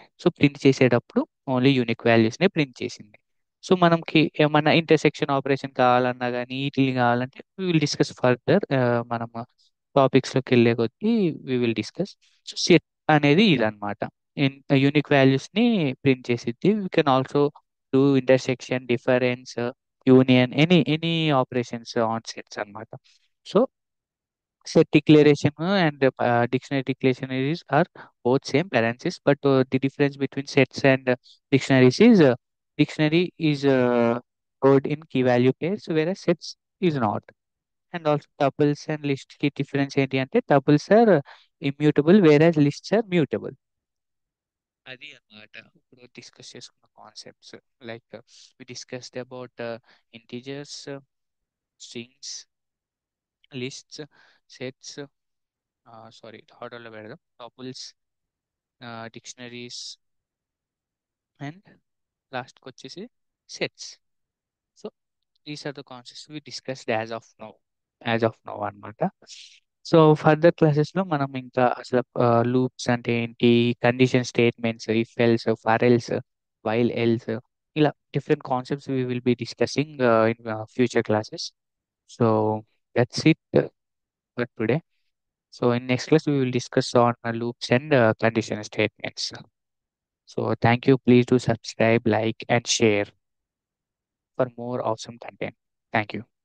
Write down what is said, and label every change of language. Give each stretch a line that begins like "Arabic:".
Telugu: So print చేసేటప్పుడు only unique values నే print చేసింది. సో మనకి ఏమన్నా ఇంటర్సెక్షన్ ఆపరేషన్ కావాలన్నా కానీ వీటిని కావాలంటే
English: We will discuss further.
Telugu: మనం టాపిక్స్ లోకి వెళ్ళే కొద్దీ
English: We will discuss.
Telugu: So set అనేది ఇదన్నమాట, యూనిక్ వాల్యూస్ ని ప్రింట్ చేసిద్ది.
English: We can also do intersection, difference, union, any operations on sets అన్నమాట. So set declaration and dictionary declaration is are both same parentheses, but the difference between sets and dictionaries is dictionary is stored in key value pairs, whereas sets is not. And also tuples and list key difference
Telugu: ఏంటి అంటే
English: tuples are immutable whereas lists are mutable.
Telugu: అది అన్నమాట ఇప్పుడు discuss చేసుకున్న concepts.
English: like we discussed about
Telugu: integers, strings, lists, sets, sorry ఆర్డర్లో పెడదాం, tuples, dictionaries and లాస్ట్కి వచ్చేసి sets.
English: So these are the concepts we discussed as of now అన్నమాట.
Telugu: So further క్లాసెస్లో మనం ఇంకా అసలు లూప్స్ అంటే ఏంటి, condition statements, if else, for else, while else, ఇలా different concepts
English: We will be discussing in future classes. So that's it for today. So in next class, we will discuss on loops and condition statements. So thank you. Please do subscribe, like, and share for more awesome content. Thank you.